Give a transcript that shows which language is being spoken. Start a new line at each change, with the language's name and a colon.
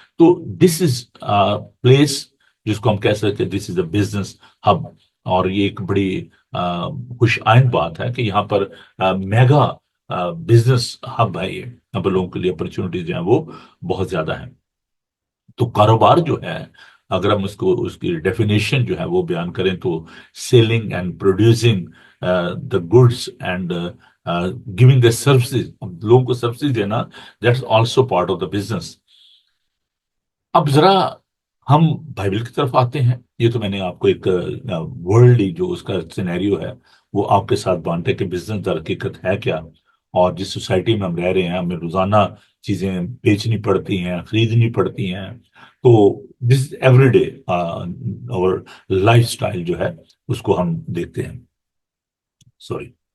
Urdu: تو
English: this is place
Urdu: جس کو ہم کہہ سکتے ہیں
English: This is a business hub.
Urdu: اور یہ ایک بڑی خوش آئند بات ہے کہ یہاں پر میگا بزنس ہب ہے. یہ یہاں پر لوگوں کے لیے اپرچونیٹیز جو ہیں وہ بہت زیادہ ہیں. تو کاروبار جو ہے، اگر ہم اس کی ڈیفینیشن جو ہے وہ بیان کریں تو
English: selling and producing the goods and giving the services,
Urdu: لوگوں کو سروسز دینا،
English: That's also part of the business.
Urdu: اب ذرا ہم بائبل کی طرف آتے ہیں. یہ تو میں نے آپ کو ایک ورلڈلی جو اس کا سینیریو ہے وہ آپ کے ساتھ بانٹے کہ بزنس در حقیقت ہے کیا، اور جس سوسائٹی میں ہم رہ رہے ہیں ہمیں روزانہ چیزیں بیچنی پڑتی ہیں، خریدنی پڑتی ہیں. تو
English: this every day
Urdu: اور لائف سٹائل جو ہے اس کو ہم دیکھتے ہیں. سوری.